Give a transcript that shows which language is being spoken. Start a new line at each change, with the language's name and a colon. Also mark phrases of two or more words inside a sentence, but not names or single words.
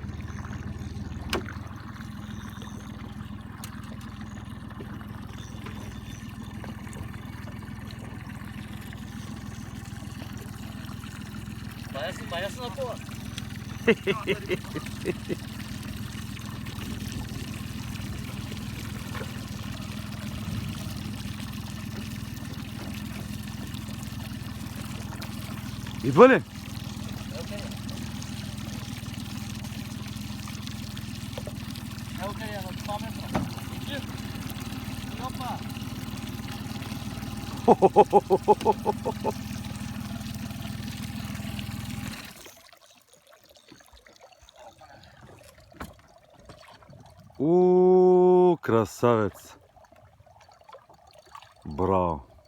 Portuguese: Parece na porra.
Bulgarian: Идва ли?
Croatian: Evo kad je na 2 metra. Iđi. Opa.
Bulgarian: Красавец. Браво.